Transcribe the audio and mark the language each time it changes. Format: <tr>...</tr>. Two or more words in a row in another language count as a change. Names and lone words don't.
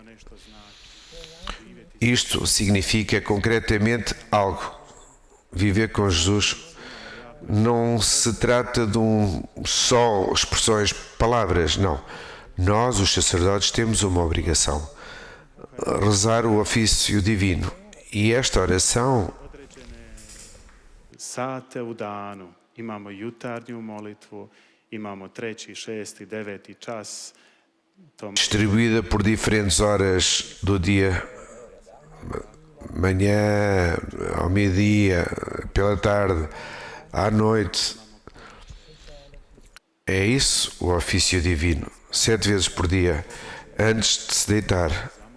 <pt>Isto significa concretamente algo. Viver com Jesus não se trata de só expressões, palavras, não. Nós, os sacerdotes, temos uma obrigação: rezar o ofício divino. E esta oração</pt> <hr>sate u danu. Imamo jutarnju molitvu, imamo 3., 6., 9. čas.</hr> <pt>Distribuída por diferentes horas do dia, manhã, ao meio-dia, pela tarde, à noite. É isso o ofício divino, 7 vezes por dia, antes de se deitar.</pt>